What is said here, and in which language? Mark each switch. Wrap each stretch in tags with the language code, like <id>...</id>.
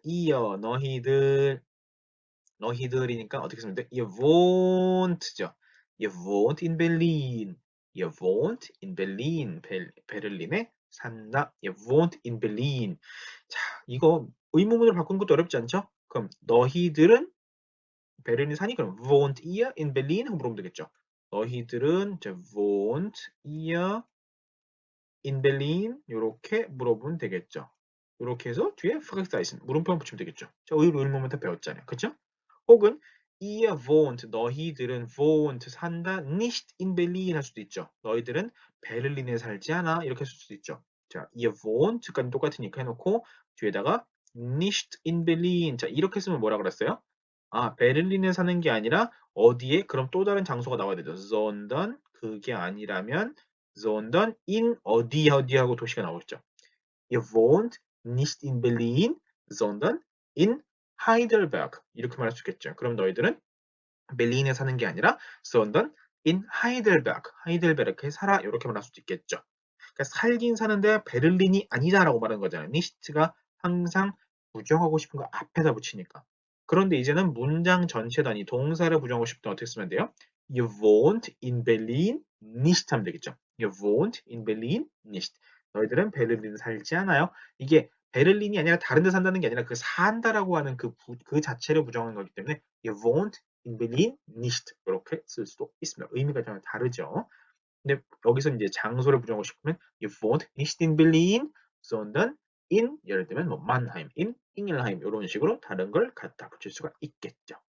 <ko>ihr 너희들이니까 어떻게 쓰면 돼?</ko> <de>Ihr wohnt죠. Ihr wohnt in Berlin. Ihr wohnt in Berlin.</de> <ko>베를린에 산다.</ko> <de>Ihr wohnt in Berlin.</de> <ko>자, 이거 의문문으로 바꾸는 것도 어렵지 않죠? 그럼 너희들은 베를린 사니? 그럼</ko> <de>wohnt ihr in Berlin?</de> <ko>하고 물으면 되겠죠. 너희들은</ko> <de>wohnt ihr in Berlin?</de> <ko>이렇게 물어보면 되겠죠. 이렇게 해서 뒤에 Fragezeichen 물음표만 붙이면 되겠죠. 자, 의문문 다 배웠잖아요. 그쵸? 혹은 ihr wohnt 너희들은 wohnt 산다</ko> <de>nicht in Berlin</de> <ko>할 수도 있죠. 너희들은 베를린에 살지 않아 이렇게 쓸 수도 있죠. 자, ihr wohnt까지 똑같으니까 해놓고 뒤에다가</ko> <de>nicht in Berlin</de> <ko>자 이렇게 쓰면 뭐라 그랬어요? 아 베를린에 사는 게 아니라 어디에? 그럼 또 다른 장소가 나와야 되죠. sondern 그게 아니라면 sondern in 어디 어디하고 도시가 나오겠죠.</ko> <de>Ihr wohnt nicht in Berlin, sondern in Heidelberg.</de> <ko>이렇게 말할 수 있겠죠. 그럼 너희들은 베를린에 사는 게 아니라</ko> <de>sondern in Heidelberg.</de> <ko>하이델베르크에 살아. 이렇게 말할 수도 있겠죠. 그러니까 살긴 사는데 베를린이 아니다라고 말하는 거잖아요. nicht가 항상 부정하고 싶은 거 앞에다 붙이니까. 그런데 이제는 문장 전체 단위 동사를 부정하고 싶을 때 어떻게 쓰면 돼요?</ko> <de>You wohnt in Berlin nicht 하면 되겠죠. You wohnt in Berlin nicht.</de> <ko>너희들은 베를린 살지 않아요. 이게 베를린이 아니라 다른 데 산다는 게 아니라 그 산다라고 하는 그 자체를 부정하는 거기 때문에</ko> <de>You wohnt in Berlin nicht</de> <ko>이렇게 쓸 수도 있습니다. 의미가 전혀 다르죠. 근데 여기서 이제 장소를 부정하고 싶으면</ko> <de>You wohnt nicht in Berlin, sondern in</de> <ko>예를 들면 뭐 Mannheim, in Ingelheim 이런 식으로 다른 걸 갖다 붙일 수가 있겠죠.</ko>